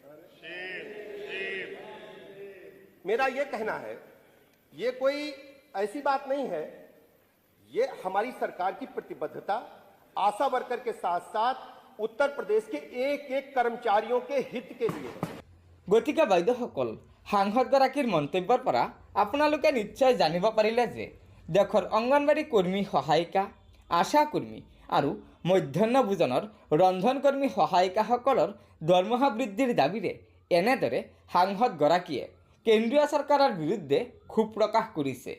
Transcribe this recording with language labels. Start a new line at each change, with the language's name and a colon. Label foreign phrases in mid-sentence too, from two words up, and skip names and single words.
Hindi: मेरा यह कहना है, ये कोई ऐसी बात नहीं है, ये हमारी सरकार की प्रतिबद्धता आशा वर्कर के साथ साथ उत्तर प्रदेश के एक कर्मचारियों के हित के लिए।
Assamese: গতিকে বাইদেউসকল, সাংসদগৰাকীৰ মন্তব্যৰ পৰা আপোনালোকে নিশ্চয় জানিব পাৰিলে যে দেশৰ অংগনবাড়ী কৰ্মী সহায়িকা, আশা কৰ্মী আৰু মধ্যাহ্ন ভোজনৰ ৰন্ধনকৰ্মী সহায়িকাসকলৰ দৰমহা বৃদ্ধিৰ দাবীৰে এনেদৰে সাংসদগৰাকীয়ে কেন্দ্ৰীয় চৰকাৰৰ বিৰুদ্ধে ক্ষোভ প্ৰকাশ কৰিছে।